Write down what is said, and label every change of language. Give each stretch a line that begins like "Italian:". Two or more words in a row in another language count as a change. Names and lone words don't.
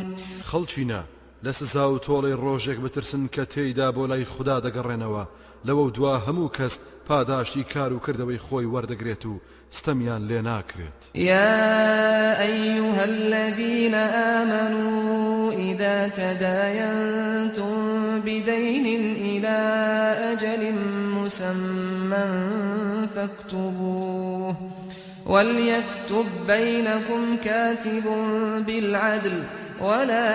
Central Kurdish: خەڵچینە لە سزا و تۆڵەی ڕۆژێک بترسن کە تێیدا بۆ لای خوددا دەگەڕێنەوە، لەوە دوا هەموو کەس پاداشتی کار و کردەوەی خۆی وەردەگرێت و ستەمیان لێ ناکرێت.
Arabic: يا أيها الذين آمنوا إذا تداينتم بدين إلى أجل مسمى فاكتبوه وليكتب بينكم كاتب بالعدل ولا